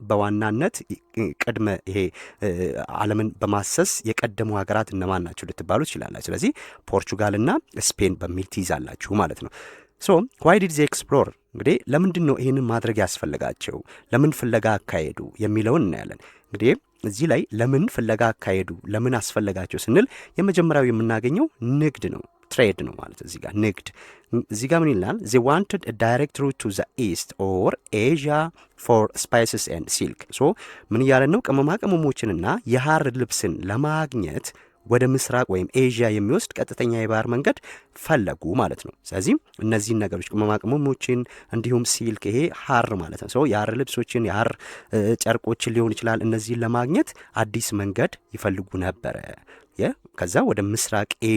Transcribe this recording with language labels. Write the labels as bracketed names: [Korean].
[Amharic] በዋናነት ቅድመ ይሄ ዓለምን በማሰስ የቀደሙ ሀገራት እነማን ናቸው ልትባሉ ትችላላችሁ። ስለዚህ ፖርቹጋልና ስፔን በሚል ትይዛላችሁ ማለት ነው። [English] ሶ ዋይ ዲድ ዜ ኤክስፕሎር? [Amharic] እንግዲህ ለምንድን ነው ይህንን ማድረግ ያስፈልጋቸው? ለምን ፍለጋ አካሄዱ የሚለውን እናያለን። እንግዲህ እዚህ ላይ ለምን ፍለጋ አካሄዱ፣ ለምን አስፈለጋቸው ስንል የመጀመሪያው የምናገኘው ንግድ ነው፣ ትሬድ ነው ማለት እዚህ ጋር ንግድ። እዚህ ጋር ምን ይላል? [English] they wanted a direct route to the east or Asia for spices and silk። [Amharic] ሶ ምን እያለ ነው? ቅመማ ቅመሞችንና የሐር ልብስን ለማግኘት ወደ ምስራቅ ወይም ኤዥያ የሚወስድ ቀጥተኛ የባህር መንገድ ፈለጉ ማለት ነው። ስለዚህ እነዚህን ነገሮች ቅመማ ቅመሞችን እንዲሁም ሲልክ፣ ይሄ ሐር ማለት ነው። ሰው የሐር ልብሶችን የሐር ጨርቆችን ሊሆን ይችላል። እነዚህን ለማግኘት አዲስ መንገድ ይፈልጉ ነበረ። ከዛ ወደ ምስራቅ